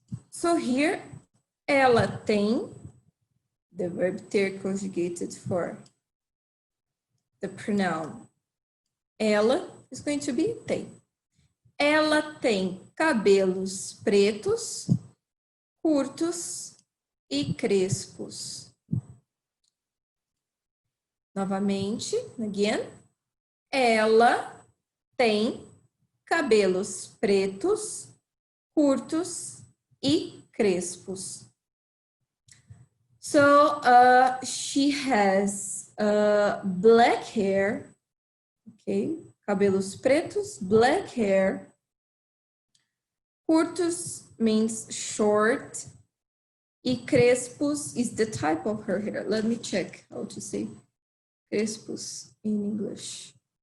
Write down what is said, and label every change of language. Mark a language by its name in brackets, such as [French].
[English] So here, [Portuguese] ela tem, [English] the verb ter conjugated for the pronoun ela is going to be tem. [Portuguese] Ela tem cabelos pretos, curtos e crespos. Novamente, [English] again. [Portuguese] Ela tem cabelos pretos, curtos e crespos. [English] So, she has black hair, okay? [Portuguese] Cabelos pretos, [English] black hair. Curtos means short. [Portuguese] E crespos [English] is the type of her hair. Let me check how to say crespos in English.